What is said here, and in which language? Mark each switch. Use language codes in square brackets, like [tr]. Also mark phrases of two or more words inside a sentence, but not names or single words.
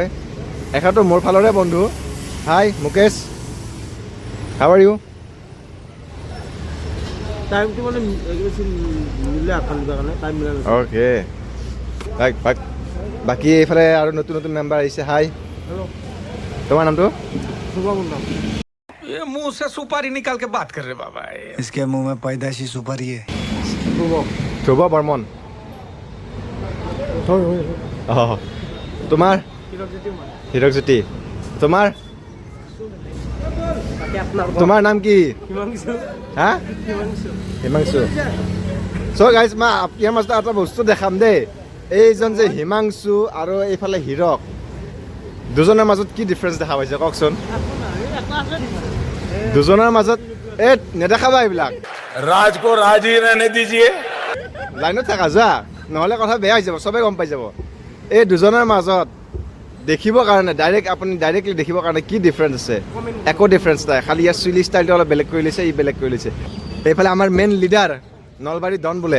[as] এখনতো মোৰ ফালৰে বন্ধু। হাই মুকেশ, [en] how are you? [as] টাইমটো মানে মিলে আখান কাৰণে টাইম মিলা নাই। অ'কে, বাকী এইফালে আৰু নতুন নতুন মেম্বাৰ আহিছে। হাই, তোমাৰ নামটো? শুভম নাম। [hi] ये मुंह से सुपारी निकाल के बात कर रहे बाबा। इसके मुंह में पैदाशी सुपारी है। [as] ধ্ৰুৱ বৰ্মন। অঁ, তোমাৰ? হীৰক জ্যোতি। তোমাৰ? তোমাৰ নাম কি? হা, হিমাংশু। [en] so guys, [as] মই ইয়াৰ মাজতে এটা বস্তু দেখাম দেই। এইজন যে হিমাংশু আৰু এইফালে হীৰক, দুজনৰ মাজত কি ডিফাৰেঞ্চ দেখা পাইছে কওকচোন? দুজনৰ মাজত নেদেখাবা এইবিলাক। [hi] राज को राज ही रहने दीजिए। [as] লাইনত থাকা, যোৱা, নহ'লে কথা বেয়া হৈ যাব, চবেই গম পাই যাব। এই দুজনৰ মাজত দেখিবৰ কাৰণে আপুনি ডাইৰেক্টলি দেখিবৰ কাৰণে কি ডিফাৰেঞ্চ আছে? একো ডিফাৰেঞ্চ নাই, খালি ইয়াৰ চুলি ষ্টাইলটো অলপ বেলেগ কৰি লৈছে, ই বেলেগ কৰি লৈছে। এইফালে আমাৰ মেইন লিডাৰ নলবাৰী ডন বোলে।